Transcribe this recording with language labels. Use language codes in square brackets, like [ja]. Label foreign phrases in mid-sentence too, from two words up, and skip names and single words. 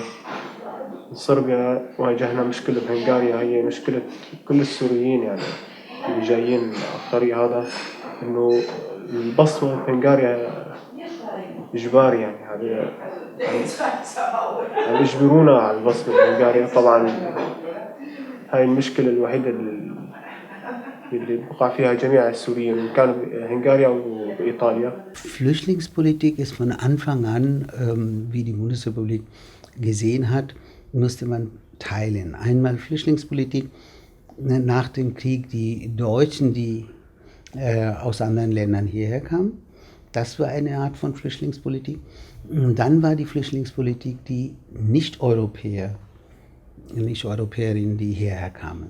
[ar] من صربيا واجهنا مشكلة بهنغاريا، هي مشكلة كل السوريين يعني اللي جايين على الطريق هذا، إنه البصمة بهنغاريا إجباري. يعني هذا يجبرونا على البصمة بهنغاريا. طبعا هاي المشكلة الوحيدة اللي بقع فيها جميع السوريين، إن كانوا بهنغاريا وبإيطاليا. [de] Flüchtlingspolitik ist von Anfang an, wie die Bundesrepublik gesehen hat, musste man teilen. Einmal Flüchtlingspolitik nach dem Krieg, die Deutschen, die aus anderen Ländern hierher kamen. Das war eine Art von Flüchtlingspolitik. Und dann war die Flüchtlingspolitik die Nicht-Europäerinnen, die hierher kamen.